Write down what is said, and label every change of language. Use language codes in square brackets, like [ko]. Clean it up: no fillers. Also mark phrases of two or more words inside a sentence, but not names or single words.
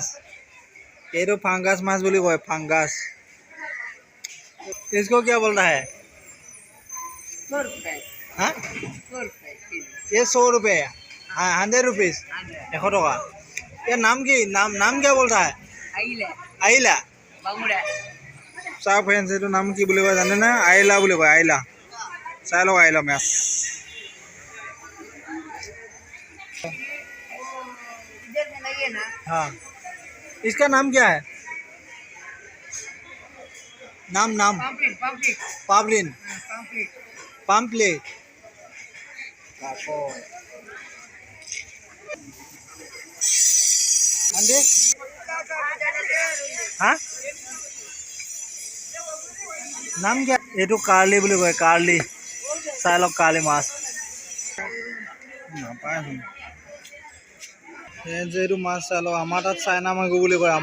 [hi] ये तो फंगस माछ बोली कोई फंगस। इसको क्या बोल रहा है? 100 रुपए। हाँ, 100 रुपए केजी। ये 100 रुपये। हाँ, 100 रुपीज़। 100 टका। ये नाम की नाम क्या बोल रहा है? आइला। बांगुड़ा। [as] চাওক ফ্ৰেণ্ডছ, এইটো নাম কি বুলি কয় জানে না? আইলা বুলি কয়। আইলা। চাই লওক আইলা মাছ। [hi] इधर में नहीं है ना? हाँ, इसका नाम क्या है? नाम पापलेट। पावलिन। पापलेट। पाम्पलेट। अंडे हाँ, नाम क्या? [as] এইটো কাৰ্লি বুলি কয়। কাৰ্লি। চাই লওক কাৰ্লি মাছ। নাপায় যে এইটো মাছ চাই লওক। আমাৰ তাত চাইনা মাগুৰ বুলি কয়।